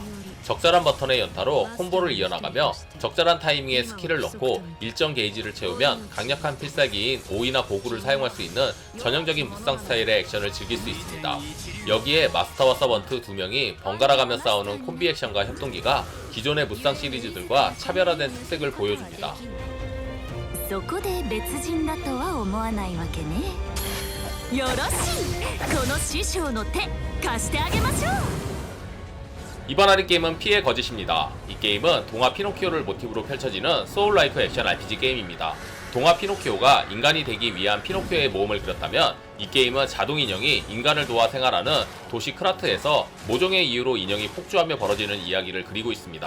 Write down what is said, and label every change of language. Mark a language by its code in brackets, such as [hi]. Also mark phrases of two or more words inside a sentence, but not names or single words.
[ko] 적절한 버튼의 연타로 콤보를 이어나가며 적절한 타이밍에 스킬을 넣고 일정 게이지를 채우면 강력한 필살기인 오이나 고구를 사용할 수 있는 전형적인 무쌍 스타일의 액션을 즐길 수 있습니다. 여기에 마스터와 서번트 2명이 번갈아가며 싸우는 콤비 액션과 협동기가 기존의 무쌍 시리즈들과 차별화된 특색을 보여줍니다. [ja] そこで別人だとは思わないわけね。よろしい。この師匠の手貸してあげましょう。 [ko] 이번 할인 게임은 피의 거짓입니다. 이 게임은 동화 피노키오를 모티브로 펼쳐지는 소울라이크 액션 RPG 게임입니다. 동화 피노키오가 인간이 되기 위한 피노키오의 모험을 그렸다면 이 게임은 자동 인형이 인간을 도와 생활하는 도시 크라트에서 모종의 이유로 인형이 폭주하며 벌어지는 이야기를 그리고 있습니다.